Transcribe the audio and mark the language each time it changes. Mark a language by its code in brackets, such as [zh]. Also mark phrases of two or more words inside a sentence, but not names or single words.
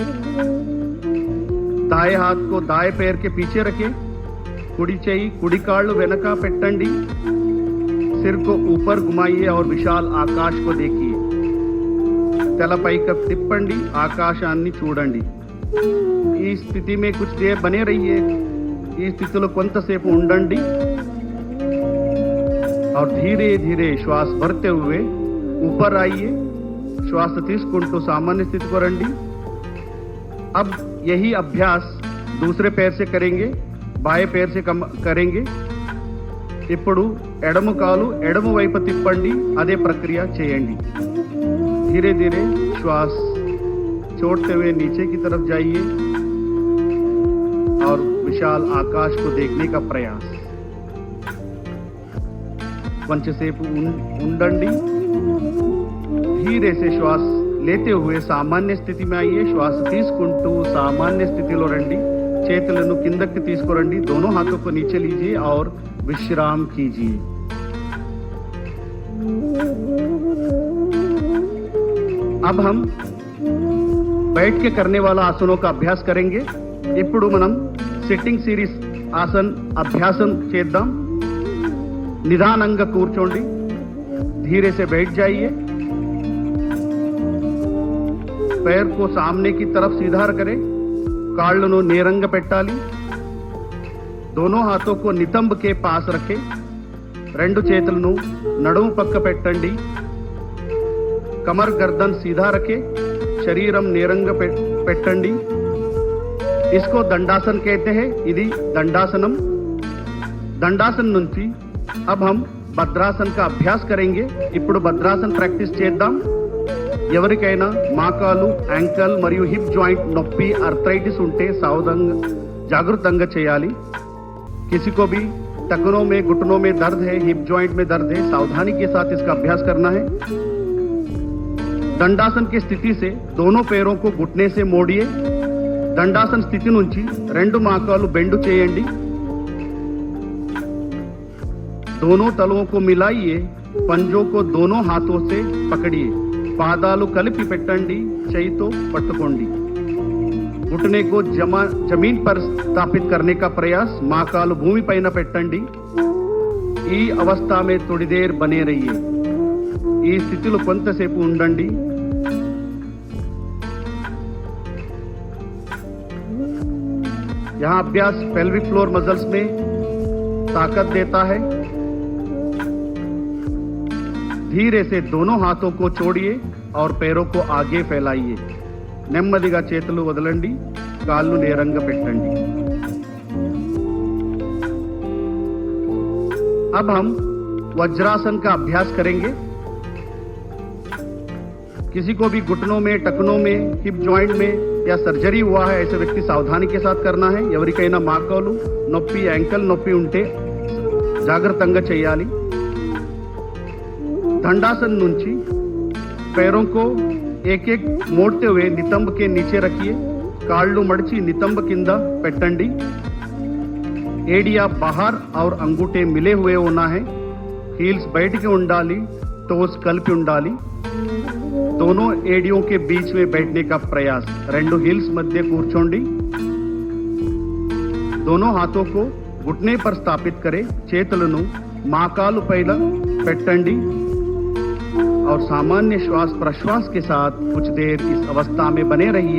[hi] दाएं हाथ को दाएं पैर के पीछे रखें. [te] कुड़ी చేయి కుడి కాళ్ళు వెనక పెట్టండి. [hi] सिर को ऊपर घुमाइए और विशाल आकाश को देखिए. [te] తల పైకి తిప్పండి. ఆకాశాన్ని చూడండి. ఈ స్థితి [hi] में कुछ देर बने रहिए. [te] ఈ స్థితిలో కొంతసేపు ఉండండి [hi] और धीरे धीरे श्वास भरते हुए ऊपर आइए. श्वास [te] తీసుకుంటూ [hi] सामान्य स्थिति को రండి. अब यही अभ्यास दूसरे पैर से करेंगे. बाएं पैर से करेंगे. [te] ఇప్పుడు ఎడమ కాలు ఎడమ వైపు తిప్పండి. అదే ప్రక్రియ చేయండి. [hi] धीरे धीरे श्वास छोड़ते हुए नीचे की तरफ जाइए और विशाल आकाश को देखने का प्रयास. [te] కొంచెంసేపు ఉండండి. [hi] धीरे से श्वास लेते हुए सामान्य स्थिति में आइए. [te] श्वास తీసుకుంటూ [hi] सामान्य स्थितिలో [te] రండి. చేతులను కిందకి తీసుకురండి. [hi] दोनों हाथों को नीचे लीजिए और विश्राम कीजिए. अब हम बैठ के करने वाला आसनों का अभ्यास करेंगे. [te] ఇప్పుడు మనం [en] sitting series [te] ఆసన్ అభ్యాసం చేద్దాం. నిదానంగా కూర్చోండి. [hi] धीरे से बैठ जाइए. पैर को सामने की तरफ सीधा करें. [te] కాళ్ళను నేరంగా పెట్టాలి. [hi] दोनों हाथों को नितंब के पास रखें. [te] రెండు చేతులను నడుము పక్క పెట్టండి. [hi] कमर गर्दन सीधा रखे. [te] शरीरम నేరంగా పెట్టండి. [hi] इसको दंडासन कहते हैं. ఇది दंडासनम. दंडासन నుంచి अब हम భద్రాసన్ का अभ्यास करेंगे. [te] ఇప్పుడు భద్రాసన్ ప్రాక్టీస్ చేద్దాం. ఎవరికైనా మోకాలు యాంకల్ మరియు [en] hip joint [te] నొప్పి आर्थराइटिस ఉంటే సావధానంగా జాగృతంగా చేయాలి. [hi] किसी को भी टखनों में घुटनों में दर्द है [en] hip joint [hi] में दर्द है सावधानी के साथ इसका अभ्यास करना है. दंडासन की स्थिति से दोनों पैरों को घुटने से मोड़िए. दंडासन स्थिति [te] నుంచి రెండు మోకాలు బెండ్ చేయండి. [hi] दोनों तलों को मिलाइए. पंजों को दोनों हाथों से पकड़िए. [te] పాదాలు కలిపి పెట్టండి. చేయితో పట్టుకోండి. [hi] घुटने को जमीन पर स्थापित करने का प्रयास. [te] మోకాలు భూమి పైన పెట్టండి. [hi] ఈ अवस्था में थोड़ी देर बने रहिए. [te] ఈ స్థితిలో కొంతసేపు ఉండండి. [hi] यहाँ अभ्यास [en] pelvic floor muscles [hi] में ताकत देता है. धीरे से दोनों हाथों को छोड़िए और पैरों को आगे फैलाइए. [te] నెమ్మదిగా చేతులు వదలండి. కాళ్ళు నేరంగా పెట్టండి. [hi] अब हम वज्रासन का अभ्यास करेंगे। किसी को भी घुटनों में, टखनों में, [en] hip joint [hi] में या सर्जरी हुआ है ऐसे व्यक्ति सावधानी के साथ करना है। [te] ఎవరికైనా మాకాలు నొప్పి, యాంకల్ నొప్పి ఉంటే జాగ్రత్తగా చేయాలి। [hi] दंडासन [te] నుంచి [hi] पैरों को एक एक मोड़ते हुए नितंब के नीचे रखिए। [te] కాళ్ళు మడిచి నితంబ కింద పెట్టండి। [hi] एडिया बाहर और अंगूठे मिले हुए होना है। [te] हील्स [hi] बैठ के [te] ఉండాలి, टोस కలిపి ఉండాలి। [hi] दोनों एडियों के बीच में बैठने का प्रयास। [te] రెండు हील्स मध्य కూర్చోండి। [hi] दोनों हाथों को घुटने पर स्थापित करें। [te] చేతులను మోకాలు పైన పెట్టండి [hi] और सामान्य श्वास प्रश्वास के साथ कुछ देर इस अवस्था में बने रहिए।